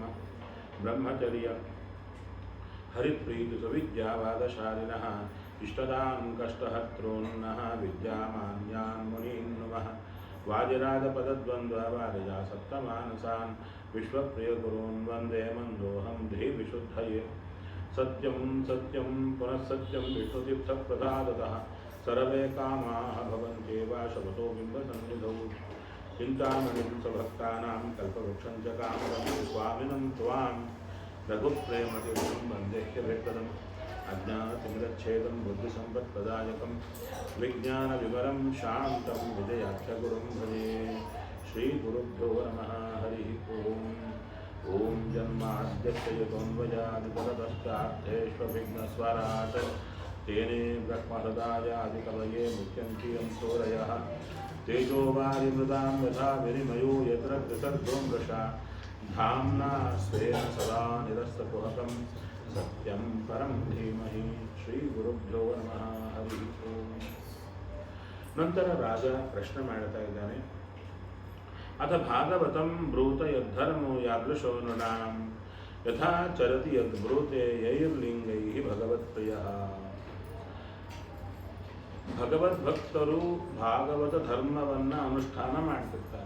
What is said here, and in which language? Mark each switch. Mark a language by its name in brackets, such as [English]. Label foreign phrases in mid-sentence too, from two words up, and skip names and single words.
[Sanskrit] ಬ್ರಹ್ಮಚರ್ಯ ಹರಿಪ್ರೀತಿ ಸುವಿದ್ಯಾವಾದಶಾಲಿನಃ ಇಷ್ಟದಾನ್ ಕಷ್ಟಹರ್ತॄನ್ನಃ ವಿದ್ಯಾಮಾನ್ಯಾನ್ ಮುನೀನ್ ನಮಃ. ವಾದಿರಾಜಪದದ್ವಂದ್ವವಾರಿಜಾ ಸಪ್ತಮಾನಸಾನ್ ವಿಶ್ವಪ್ರಿಯಗುರೂನ್ ವಂದೇ ಮಂದೋಹಂ ಧೀವಿಶುದ್ಧಯೇ. ಸತ್ಯಂ ಸತ್ಯಂ ಪುನಃ ಸತ್ಯಂ ವಿಷ್ಣುತೀರ್ಥಪ್ರಸಾದತಃ ಸರ್ವೇ ಕಾಮಾಃ ಭವಂತ್ಯೇವ ಶಪಥೋ ಬಿಂಬಸನ್ನಿಧೌ. ಚಿಂತಾಮಣಿಂ ಸ್ವಭಕ್ತಾನಾಂ ಕಲ್ಪವೃಕ್ಷಂ ಚ ಕಾಮದಂ ಸ್ವಾಮಿನಂ ತ್ವಾಂ ರಘುಪ್ರೇಮತೀರ್ಥಂ ವಂದೇಹ್ಯವೇತ್ತದಂ. ಅಜ್ಞಾನತಿಮಿರಚ್ಛೇದಂ ಬುದ್ಧಿಸಂಪತ್ಪ್ರದಾಯಕಂ ವಿಜ್ಞಾನವಿವರಂ ಶಾಂತಂ ವಿಜಯಾಖ್ಯಗುರುಂ ಭಜೆ. ಶ್ರೀಗುರುಭ್ಯೋ ನಮಃ. ಹರಿ ಓಂ. ಓಂ ಜನ್ಮಾದ್ಯಸ್ಯ ಯತೋನ್ವಯಾದಿತರತಶ್ಚಾರ್ಥೇಷ್ವವಿಘ್ನಸ್ವರಾಟ್ ತೇನೇ ಬ್ರಹ್ಮಹೃದಾಯಾದಿಕವಯೇ ಮುಖ್ಯಂತಿ ಯಂಸೂರಯಃ. ತೇಜೋವಾರಿಮೃದಾಂ ಯಥಾ ವಿನಿಮಯೋ ಯತ್ರ ತ್ರಿಸರ್ಗೋ ಮೃಷಾ ಧಾಮ್ನಾ ಸ್ವೇನ ಸದಾ ನಿರಸ್ತಕುಹಕಂ ಸತ್ಯಂ ಪರಂ ಧೀಮಹಿ. ಶ್ರೀ ಗುರುಭ್ಯೋ ನಮಃ. ಹರಿ ಓಂ. [Kannada] ನಂತರ ರಾಜ ಪ್ರಶ್ನೆ ಮಾಡ್ತಾ ಇದ್ದಾನೆ. [Sanskrit] ಅಥ ಭಾಗವತಂ ಬ್ರೂತ ಯದ್ಧರ್ಮೋ ಯಾದೃಶೋ ನೃಣಾಂ ಯಥಾ ಚರತಿ ಯದ್ಬ್ರೂತೆ ಯೈರ್ಲಿಂಗೈಃ ಭಗವತ್ಪ್ರಿಯಃ. [Kannada] ಭಗವದ್ಭಕ್ತರು ಭಾಗವತ ಧರ್ಮವನ್ನು ಅನುಷ್ಠಾನ ಮಾಡ್ತಿರ್ತಾರೆ.